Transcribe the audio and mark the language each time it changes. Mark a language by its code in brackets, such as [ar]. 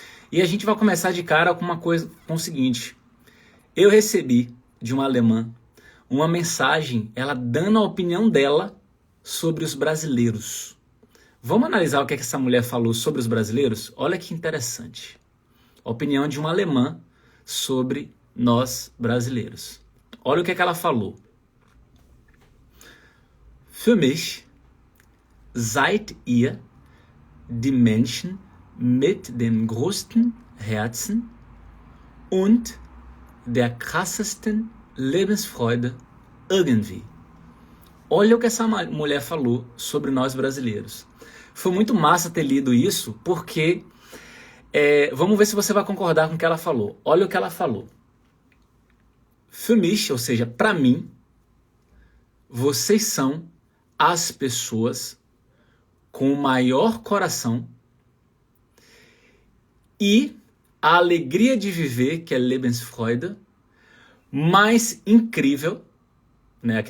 [pt] E a gente vai começar de cara com uma coisa, com o seguinte. Eu recebi de uma alemã uma mensagem, ela dando a opinião dela sobre os brasileiros. Vamos analisar o que essa mulher falou sobre os brasileiros? Olha que interessante. A opinião de uma alemã sobre nós brasileiros. Olha o que ela falou. [de] Für mich seid ihr die Menschen mit dem größten Herzen und der krassesten Lebensfreude irgendwie. [pt] Olha o que essa mulher falou sobre nós brasileiros. Foi muito massa ter lido isso, porque vamos ver se você vai concordar com o que ela falou. Olha o que ela falou. [de] Für mich, [pt] ou seja, para mim, vocês são as pessoas com o maior coração e a alegria de viver, que é Lebensfreude, mais incrível, né?